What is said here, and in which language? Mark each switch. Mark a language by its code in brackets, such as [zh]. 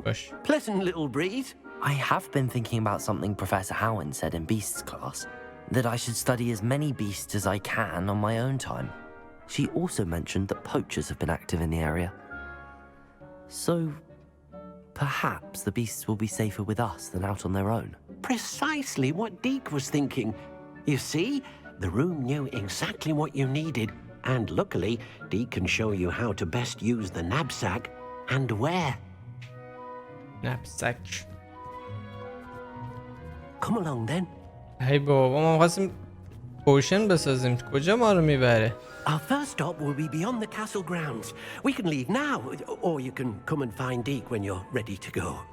[fa] باش. [en] Pleasant little breeze. I have been thinking about something Professor Howen said in Beasts class, that I should study as many beasts as I can on my own time. She also mentioned that poachers have been active in the area. So, perhaps the beasts will be safer with us than out on their own. Precisely what Deke was thinking. You see, the room knew exactly what you needed, and luckily, Deke can show you how to best use the knapsack and where. Knapsack. Come along then. [fa] هی بابا ما خواستیم پوشن بسازیم. کجا ما رو میبره؟ [en] Our first stop will be beyond the castle grounds. We can leave now, or you can come and find Deke when you're ready to go.